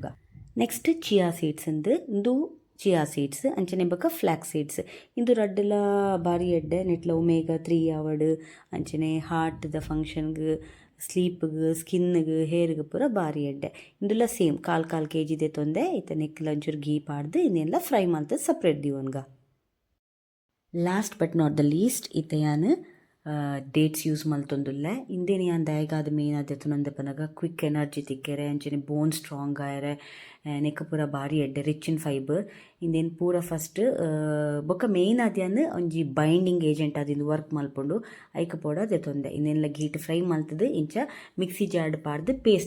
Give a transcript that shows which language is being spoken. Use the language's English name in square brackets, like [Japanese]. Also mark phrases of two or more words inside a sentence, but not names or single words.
[Tulu] ನೆಕ್ಸ್ಟ್ [English] chia seeds [Tulu] ಇಂದು [English] chia seeds [Tulu] ಅಂಚನೆ ಬೊಕ್ಕ [English] flax seeds [Tulu] ಇಂದು ರಡ್ಡೆಲ ಬಾರಿ ಎಡ್ಡೆ ನೆಟ್ಲ ಒಮೇಗಾ 3 ಆವಡ್ ಅಂಚನೆ ಹಾರ್ಟ್ದ ಫಂಕ್ಷನ್ಗೆ ಸ್ಲೀಪ್ಗೆ ಸ್ಕಿನ್ಗೆ ಹೇರ್ಗೆ ಪೂರ ಬಾರಿ ಎಡ್ಡೆ ಇಂದುಲ ಸೇಮ್ ಕಾಲ್ kg ದೆತ್ತೊಂದೆ ಇತ್ತ ನೆಕ್ಲ ಒಂಚೂರು ಘೀ ಪಾಡ್ದು ಇನ್ನೆಲ್ಲ ಫ್ರೈ ಮಲ್ತದ್ದು ಸಪ್ರೇಟ್ ದಿವನ್ಗ. [English] last but not the least [Tulu] ಇತ್ತ ಡೇಟ್ಸ್ ಯೂಸ್ ಮಲ್ತೊಂದುಲ್ಲೆ ಇಂದೇನು ಯಾನ್ ದಯಗಾದ ಮೇನ್ ಆದೆತ್ತುನಂದೆ ಪನಗ [English] quick energy [Tulu] ತಿಕ್ಕೆರೆ ಅಂಚನೆ [English] bone strong [Tulu] ಆಯರೆ ನೆಕ್ ಪೂರ ಭಾರಿ ಎಡ್ಡೆ [English] rich in fiber [Tulu] ಇಂದೇನು ಪೂರ ಫಸ್ಟ್ ಬೊಕ್ಕ ಮೇಯ್ನ್ ಆದ್ಯಾನ್ ಒಂಜಿ [English] binding agent [Tulu] ಆದಿಂದು ವರ್ಕ್ ಮಲ್ಪುಂಡು ಐಕ ಪೋಡ ದೆತ್ತೊಂದೆ ಇನ್ನೆಲ್ಲ ಗೀಟ್ ಫ್ರೈ ಮಲ್ತದು ಇಂಚ ಮಿಕ್ಸಿ ಜಾರ್ಡ್ ಪಾಡ್ದು ಪೇಸ್ಟ್